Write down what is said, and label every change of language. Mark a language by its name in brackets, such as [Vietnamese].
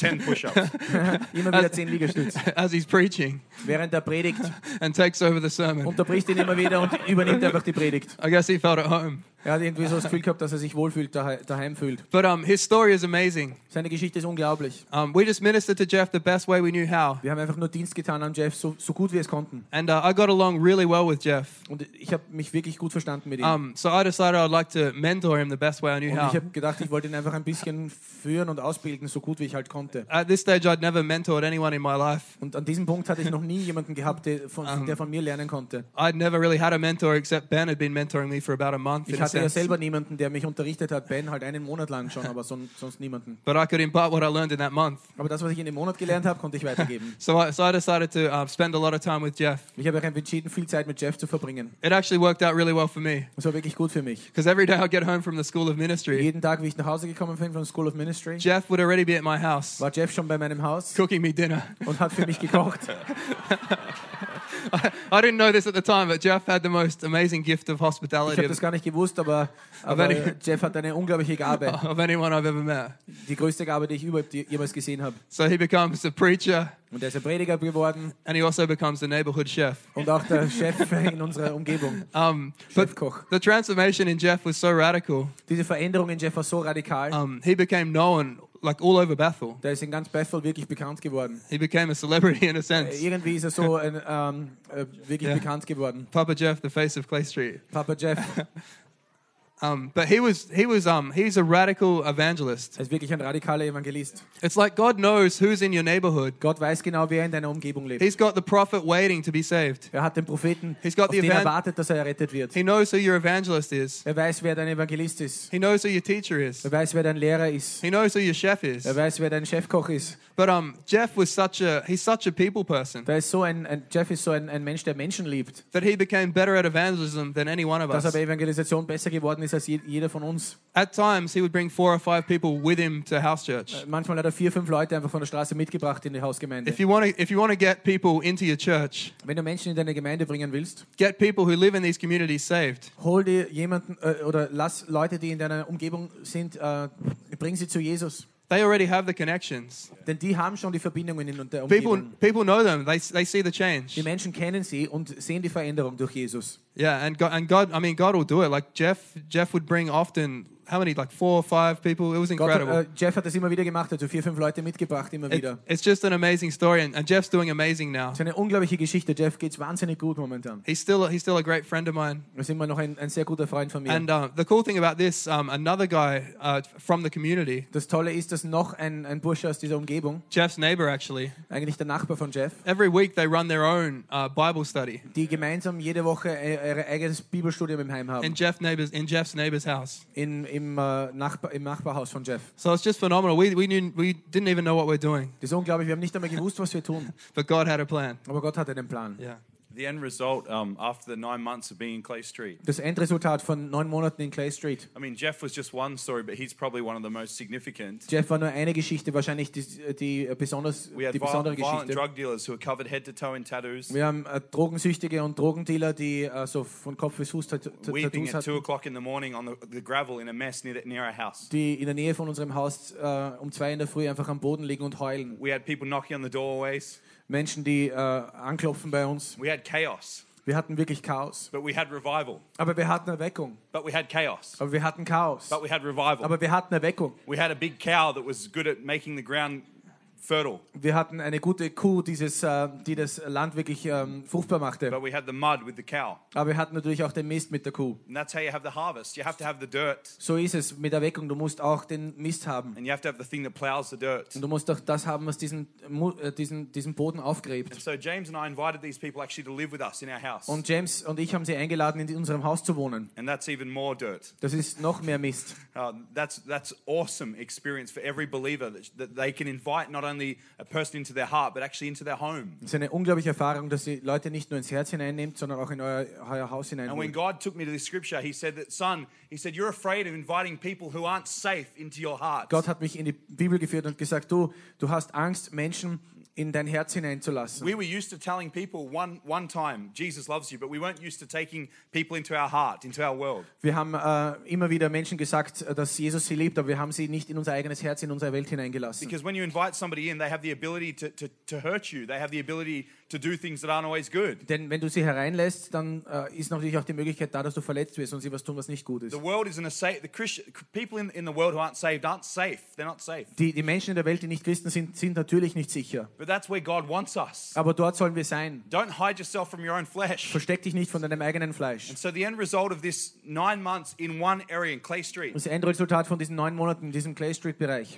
[English] 10 push-ups. [German] Immer wieder 10 Liegestütze. [English] As he's preaching. [German] Während er predigt. [English] And takes over the sermon. [German] Unterbricht ihn immer wieder und übernimmt einfach die Predigt. [English] I guess he felt at home. [German] Er hat irgendwie so das Gefühl gehabt, dass er sich wohlfühlt, daheim fühlt. [English] But his story is amazing. [German] Seine Geschichte ist unglaublich. [English] We just ministered to Jeff the best way we knew how. [German] Wir haben einfach nur Dienst getan an Jeff, so gut wir es konnten. [English] And I got along really well with Jeff. [German] Und ich habe mich wirklich gut verstanden mit ihm. [English] So I decided I'd like to mentor him the best way I knew [German] und [English] how. [German] Und ich habe gedacht, ich wollte ihn einfach ein bisschen führen und ausbilden, so gut wie ich halt konnte. [English] At this stage I'd never mentored anyone in my life. [German] Und an diesem Punkt hatte ich noch nie jemanden gehabt, der von mir lernen konnte. [English] I'd never really had a mentor except Ben had been mentoring me for about a month. [German] Ich hatte ja selber niemanden, der mich unterrichtet hat. Ben halt einen Monat lang schon, aber sonst niemanden. [English] But I could impart what I learned in that month. [German] Aber das, was ich in dem Monat gelernt habe, konnte ich weitergeben. [English] So I decided to spend a lot of time with Jeff. [German] Ich habe einfach entschieden, viel Zeit mit Jeff zu verbringen. [English] It actually worked out really well for me. [German] Es war wirklich gut für mich. [English] Because every day I'd get home from the School of Ministry. [German] Jeden Tag, wie ich nach Hause gekommen bin von der School of Ministry. [English] Jeff would already be at my house. [German] War Jeff schon bei meinem Haus? [English] Cooking me dinner. [German] Und hat für mich gekocht. [English] I didn't know this at the time, but Jeff had the most amazing gift of hospitality. [German] Ich habe das gar nicht gewusst, aber Jeff hat eine unglaubliche Gabe. [English] Of anyone I've ever met. [German] Die größte Gabe, die ich überhaupt jemals gesehen habe. [English] So he becomes a preacher. [German] Und er ist ein Prediger geworden. [English] And he also becomes the neighborhood chef. [German] Und auch der Chef in unserer Umgebung. Chefkoch. [English] The transformation in Jeff was so radical. [German] Diese Veränderung in Jeff war so radikal. [English] He became known. Like all over Bethel. [German] Der ist in ganz Bethel wirklich bekannt geworden. [English] He became a celebrity in a sense. [German] Irgendwie ist er so ein, wirklich bekannt geworden. [English] Papa Jeff, the face of Clay Street. [German] Papa Jeff. [English] But he's a radical evangelist. [German] Er ist wirklich ein radikaler Evangelist. [English] It's like God knows who's in your neighborhood. [German] Gott weiß genau, wer in deiner Umgebung lebt. [English] He's got the prophet waiting to be saved. [German] Er hat den Propheten, auf den er wartet, dass er errettet wird. [English] He knows who your evangelist is. [German] Er weiß, wer dein Evangelist ist. [English] He knows who your teacher is. [German] Er weiß, wer dein Lehrer ist. [English] He knows who your chef is. [German] Er weiß, wer dein Chefkoch ist. [English] But Jeff was such a people person. [German] Jeff ist so ein Mensch, der Menschen liebt. [English] That he became better at evangelism than any one of us. [German] Dass er bei Evangelisation besser geworden ist. Als jeder von uns. [English] At times he would bring 4 or 5 people with him to House Church. [German] Manchmal hat er 4, 5 Leute einfach von der Straße mitgebracht in die Hausgemeinde. [English] If you want to get people into your church, [German] wenn du Menschen in deine Gemeinde bringen willst, [English] get people who live in these communities saved. [German] Hol dir jemanden oder lass Leute, die in deiner Umgebung sind, bring sie zu Jesus. [English] They already have the connections. [German] Denn die haben schon die Verbindungen in der Umgebung. [English] People know them. They see the change. [German] Die Menschen kennen sie und sehen die Veränderung durch Jesus. [English] Yeah, and God, I mean, God will do it. Like Jeff would bring often, how many, like 4 or 5 people. It was incredible. [German] Jeff hat das immer wieder gemacht. Hat so 4, 5 Leute mitgebracht immer wieder. [English] It's just an amazing story, and Jeff's doing amazing now. [German] Es ist eine unglaubliche Geschichte. Jeff geht's wahnsinnig gut momentan. [English] He's still a great friend of mine. [German] Er ist immer noch ein sehr guter Freund von mir. [English] And the cool thing about this, another guy from the community. [German] Das Tolle ist, dass noch ein Bursche aus dieser Umgebung. [English] Jeff's neighbor actually. [German] Eigentlich der Nachbar von Jeff. [English] Every week they run their own Bible study. [German] Die gemeinsam jede Woche ihr eigenes Bibelstudium im Heim haben. [English] In Jeff's neighbor's house. [German] Im Nachbarhaus von Jeff. [English] So it's just phenomenal. We didn't even know what we're doing. [German] Das ist unglaublich. Wir haben nicht einmal gewusst, was wir tun. [English] But God had a plan. [German] Aber Gott hatte einen Plan. [English] Yeah. The end result after the 9 months of being in Clay Street. [German] Das Endresultat von 9 Monaten in Clay Street. [English] I mean, Jeff was just one story, but he's probably one of the most significant. [German] Jeff war nur eine Geschichte, wahrscheinlich die besondere Geschichte. [English] We had violent drug dealers who were covered head to toe in tattoos. [German] Wir haben Drogensüchtige und Drogendealer, die so von Kopf bis Fuß Tattoos hatten. [English] Weeping at 2 o'clock in the morning on the gravel in a mess near our house. [German] Die in der Nähe von unserem Haus um 2 in der Früh einfach am Boden liegen und heulen. [English] We had people knocking on the doorways. [German] Menschen, die anklopfen bei uns. [English] We had chaos. [German] Wir hatten wirklich Chaos. [English] But we had revival. [German] Aber wir hatten Erweckung. [English] But we had chaos. [German] Aber wir hatten Chaos. [English] But we had revival. [German] Aber wir hatten Erweckung. [English] We had a big cow that was good at making the ground fertile. [German] Wir hatten eine gute Kuh, die das Land wirklich fruchtbar machte. [English] But we had the mud with the cow. [German] Aber wir hatten natürlich auch den Mist mit der Kuh. [English] And that's how you have the harvest. You have to have the dirt. [German] So ist es mit Erweckung. Du musst auch den Mist haben. [English] And you have to have the thing that plows the dirt. [German] Und du musst auch das haben, was diesen Boden aufgräbt. [English] And so James and I invited these people actually to live with us in our house. [German] Und James und ich haben sie eingeladen, in unserem Haus zu wohnen. [English] And that's even more dirt. [German] Das ist noch mehr Mist. [English] That's awesome experience for every believer that they can invite not only a person into their heart, but actually into their home. [German] Es ist eine unglaubliche Erfahrung, dass sie Leute nicht nur ins Herz hineinnimmt, sondern auch in euer Haus hineinnimmt. [English] And when God took me to the scripture, he said that, son, he said, you're afraid of inviting people who aren't safe into your heart. [German] Gott hat mich in die Bibel geführt und gesagt, du hast Angst, Menschen in dein Herz hineinzulassen. [English] We were used to telling people one time, Jesus loves you, but we weren't used to taking people into our heart, into our world. [German] Wir haben immer wieder Menschen gesagt, dass Jesus sie liebt, aber wir haben sie nicht in unser eigenes Herz, in unsere Welt hineingelassen. [English] Because when you invite somebody in, they have the ability to hurt you. They have the ability to do things that aren't always good. [German] Denn wenn du sie hereinlässt, dann ist natürlich auch die Möglichkeit da, dass du verletzt wirst und sie was tun, was nicht gut ist. [English] The world isn't safe. The Christian people in the world who aren't saved aren't safe. They're not safe. [German] Die Menschen in der Welt, die nicht Christen sind, sind natürlich nicht sicher. [English] But that's where God wants us. [German] Aber dort sollen wir sein. [English] Don't hide yourself from your own flesh. [German] Versteck dich nicht von deinem eigenen Fleisch. [English] And so the end result of this 9 months in one area in Clay Street. [German] Das Endresultat von diesen 9 Monaten in diesem Clay Street Bereich.